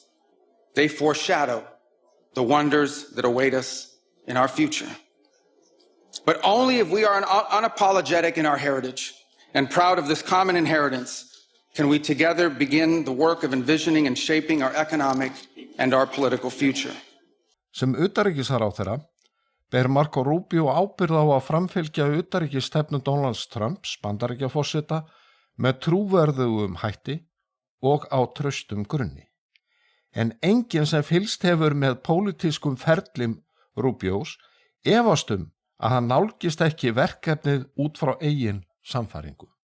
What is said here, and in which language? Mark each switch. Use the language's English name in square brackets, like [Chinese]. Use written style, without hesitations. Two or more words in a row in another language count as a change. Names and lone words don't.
[English] They foreshadow the wonders that await us in our future. But only if we are unapologetic in our heritage and proud of this common inheritance can we together begin the work of envisioning and shaping our economic and our political future. [Icelandic] Sem utanríkisráðherra ber Marco Rubio ábyrgð á að framfylgja utanríkisstefnu Donalds Trumps, Bandaríkjaforseta, með trúverðugum hætti og á traustum grunni. En enginn sem fylgst hefur með pólitískum ferlim Rubios efast að hann nálgist ekki verkefnið út frá eigin sannfæringu.